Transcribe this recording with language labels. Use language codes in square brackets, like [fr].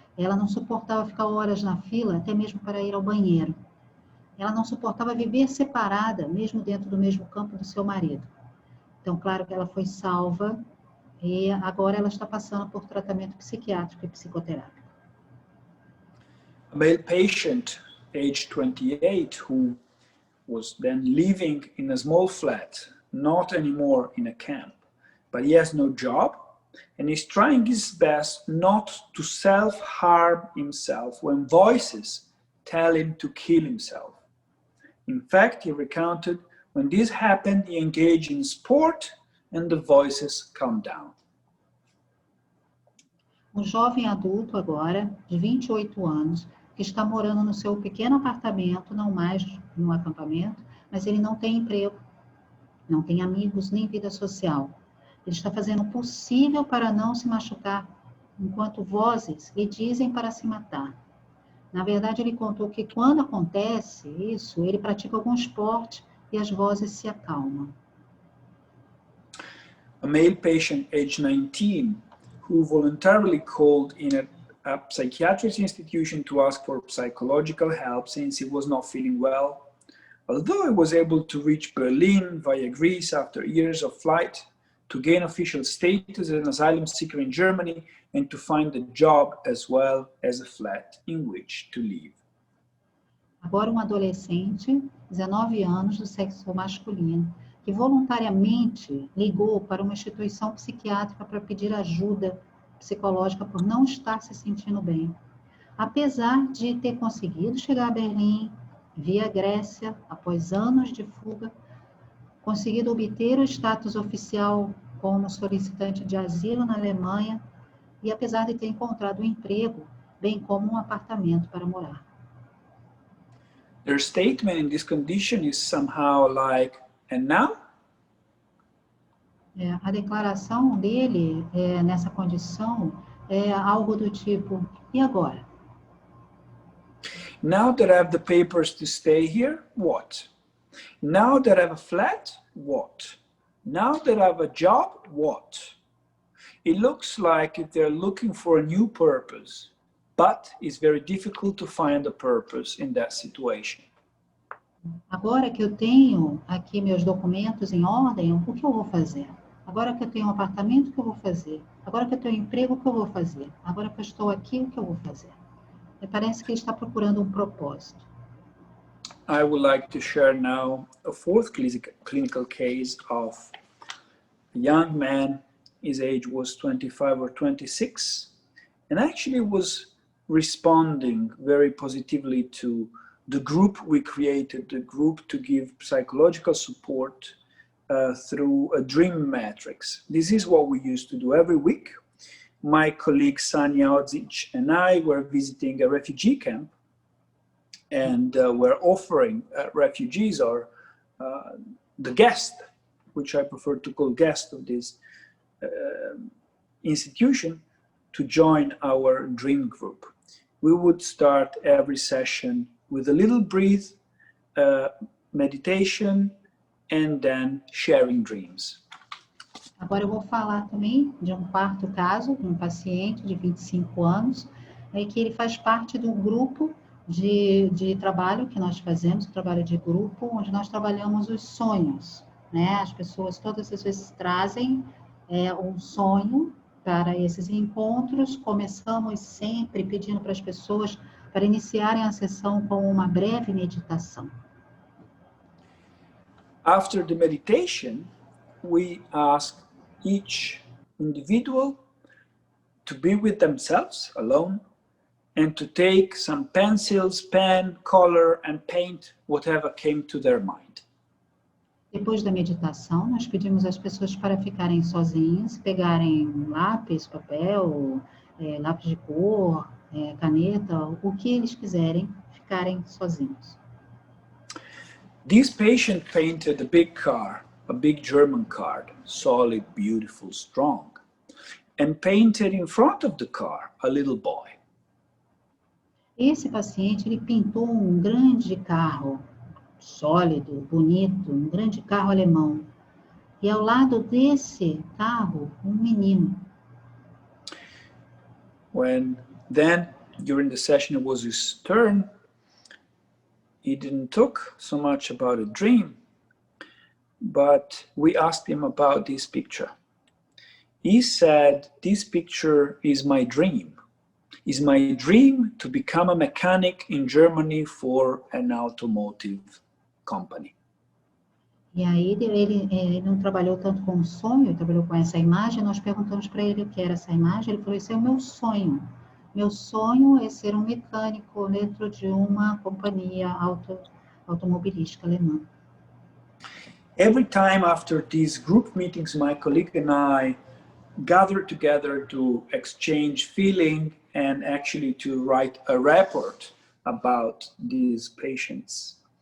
[pt] Ela não suportava ficar horas na fila, até mesmo para ir ao banheiro. Ela não suportava viver separada, mesmo dentro do mesmo campo do seu marido. Então, claro que ela foi salva e agora ela está passando por tratamento psiquiátrico e psicoterápico. [en] A male patient, aged 28, who was then living in a small flat, not anymore in a camp, but he has no job, and he's trying his best not to self-harm himself when voices tell him to kill himself. In fact, he recounted, when this happened, he engaged in sport and the voices calmed down. [pt] Um jovem adulto agora, de 28 anos, que está morando no seu pequeno apartamento, não mais no acampamento, mas ele não tem emprego, não tem amigos, nem vida social. Ele está fazendo o possível para não se machucar, enquanto vozes lhe dizem para se matar. Na verdade, ele contou que quando acontece isso, ele pratica algum esporte e as vozes se acalmam. [en] A male patient, aged 19, who voluntarily called in a psychiatric institution to ask for psychological help since he was not feeling well. Although he was able to reach Berlin via Greece after years of flight, to gain official status as an asylum seeker in Germany, and to find a job as well as a flat in which to live. [pt] Agora um adolescente, 19 anos, do sexo masculino, que voluntariamente ligou para uma instituição psiquiátrica para pedir ajuda psicológica por não estar se sentindo bem. Apesar de ter conseguido chegar a Berlim, via Grécia, após anos de fuga, conseguido obter o status oficial como solicitante de asilo na Alemanha e apesar de ter encontrado um emprego, bem como um apartamento para morar. [en] Their statement in this condition is somehow like, and now? [pt] A declaração dele nessa condição é algo do tipo, e agora? [en] Now that I have the papers to stay here, what? Now that I have a flat, what? Now that I have a job, what? It looks like they're looking for a new purpose, but it's very difficult to find a purpose in that situation. [pt] Agora que eu tenho aqui meus documentos em ordem, o que eu vou fazer? Agora que eu tenho um apartamento, o que eu vou fazer? Agora que eu tenho um emprego, o que eu vou fazer? Agora que eu estou aqui, o que eu vou fazer? E parece que ele está procurando um propósito. [en] I would like to share now a fourth clinical case of a young man. His age was 25 or 26, and actually was responding very positively to the group we created, the group to give psychological support through a dream matrix. This is what we used to do every week. My colleague Sanja Odzic and I were visiting a refugee camp, and we're offering refugees or the guest, which I prefer to call guest of this institution, to join our dream group. We would start every session with a little breath, meditation, and then sharing dreams. [pt] Agora eu vou falar também de um quarto caso, de um paciente de 25 anos, que ele faz parte do grupo de trabalho que nós fazemos, trabalho de grupo, onde nós trabalhamos os sonhos, né? As pessoas todas as vezes trazem um sonho para esses encontros. Começamos sempre pedindo para as pessoas para iniciarem a sessão com uma breve meditação. [en] After the meditation, we ask each individual to be with themselves alone and to take some pencils, pen, color, and paint whatever came to their mind. [pt] Depois da meditação, nós pedimos às pessoas para ficarem sozinhas, pegarem lápis, papel, lápis de cor, caneta, o que eles quiserem, ficarem sozinhos. [en] This patient painted a big car, a big German car, solid, beautiful, strong, and painted in front of the car a little boy. [pt] Esse paciente, ele pintou um grande carro, sólido, bonito, um grande carro alemão. E ao lado desse carro, um menino. [en] Then, during the session, it was his turn. He didn't talk so much about a dream, but we asked him about this picture. He said, this picture is my dream. It's my dream to become a mechanic in Germany for an automotive company. [pt] E aí ele não trabalhou tanto com o sonho, ele trabalhou com essa imagem. Nós perguntamos para ele o que era essa imagem. Ele falou, esse é o meu sonho. Meu sonho é ser um mecânico dentro de uma companhia automobilística alemã. [en] Every time after these group meetings, my colleague and I gathered together to exchange feeling and actually to write a report about these patients.